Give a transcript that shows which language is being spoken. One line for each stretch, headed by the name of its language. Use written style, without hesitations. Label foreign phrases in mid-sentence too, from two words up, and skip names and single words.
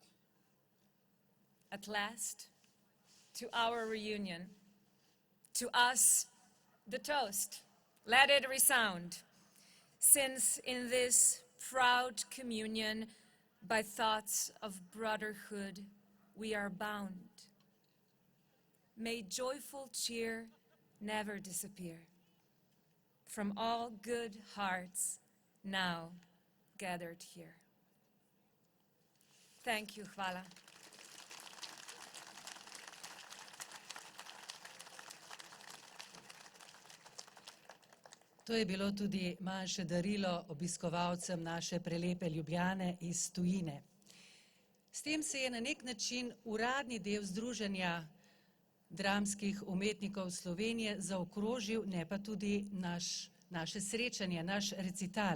English: At last, to our reunion, to us the toast, let it resound, since in this proud communion by thoughts of brotherhood we are bound. May joyful cheer never disappear from all good hearts now gathered here. Thank you,
Slovenian: hvala. To je bilo tudi manjše darilo obiskovalcem naše prelepe Ljubljane iz tujine. S tem se je na nek način uradni del Združenja dramskih umetnikov Slovenije zaokrožil, ne pa tudi naše srečanje, naš recital.